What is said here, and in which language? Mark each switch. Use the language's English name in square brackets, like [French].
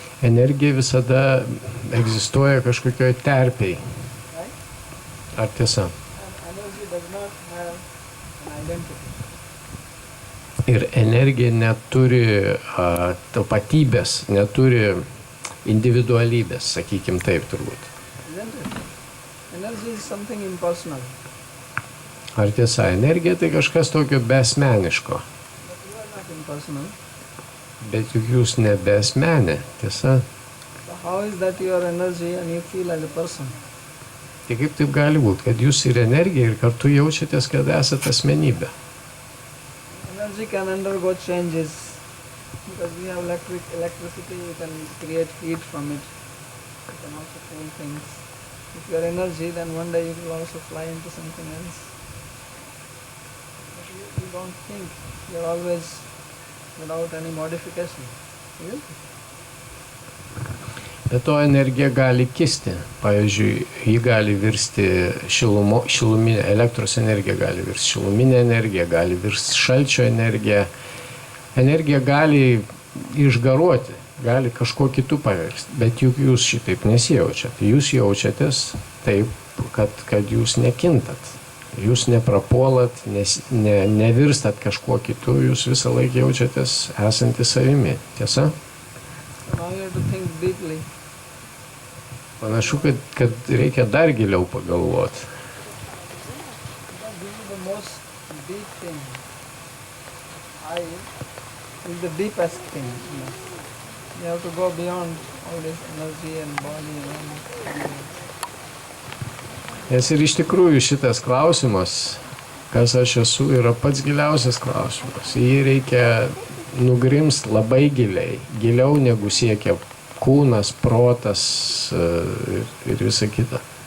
[Lithuanian] Energija visada egzistuoja kažkokioj terpėj. [English] Right? [Lithuanian] Ar tiesa? [English] And energy does not have an identity. [Lithuanian] Ir energija neturi tapatybės, neturi individualybės, sakykim taip turbūt. [English] Isn't it? Energy is something impersonal. [Lithuanian] Ar tiesa? Energija tai kažkas tokio besmeniško. [English] But you are not impersonal. [Lithuanian] Bet juk jūs nebesmenė, tiesa? [English] So how is that your energy and you feel as a person? [Lithuanian] Tai kaip taip gali būti, kad jūs ir energija ir kartu jaučiatės, kad esate asmenybė? [English] Energy can undergo changes because we have electricity, you can create heat from it. You can also cool things. If you are energy, then one day you will also fly into something else. But you don't think. You are always without any modification. Isn't it? [Lithuanian] Bet to energija gali kisti. Pavyzdžiui, ji gali virsti šiluminė, elektros energija gali virsti šiluminė energija, gali virsti šalčio energija. Energija gali išgaruoti, gali kažko kitų pavirsti, bet juk jūs šitaip nesijaučiat. Jūs jaučiatės taip, kad jūs nekintat. Jūs neprapuolat, nevirstat kažkuo kitų, jūs visą laiką jaučiatės esantys savimi. Tiesa? [English] Now you have to think deeply. [Lithuanian] Panašu, kad reikia dar giliau pagalvoti. [English] This is the most deep thing. I is the deepest thing. You have to go beyond all this energy and body and [Lithuanian] Nes ir iš tikrųjų šitas klausimas, kas aš esu, yra pats giliausias klausimas. Jį reikia nugrimst labai giliai, giliau negu siekia kūnas, protas ir visa kita.